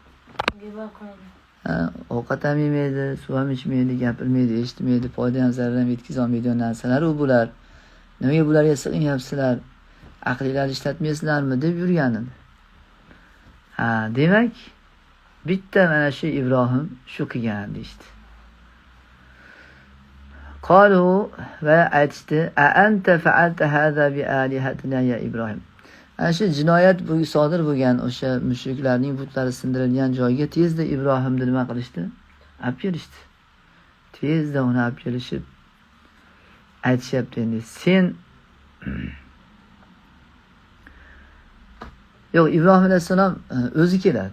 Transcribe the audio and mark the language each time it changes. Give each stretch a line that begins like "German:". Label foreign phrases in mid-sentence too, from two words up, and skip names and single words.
Uzbek: Ovqat ham yemaydi, suv ham ichmaydi, gapirmaydi, eshitmaydi, foyda ham zarar ham yetkiza olmaydigan narsalar u bular. Nimaga bularga sig'inyapsizlar? Aqlingizni ishlatmaysizlarmi deb yurgan edi. Demak, bitta mana shu Ibrohim shu qilgan deydi. Qalu va aytishdi:
Arabic: "أأنت فعلت هذا بآلهتنا يا إبراهيم."
Uzbek: Ana shu jinoyat bu sodir bo'lgan o'sha mushriklarning butlari sindirilgan joyga tezda Ibrohimni nima qilishdi? Olib kelishdi. Tezda uni olib kelishib aytishyapti endi sen yo'q, Ibrohim alayhissalom o'zi keladi.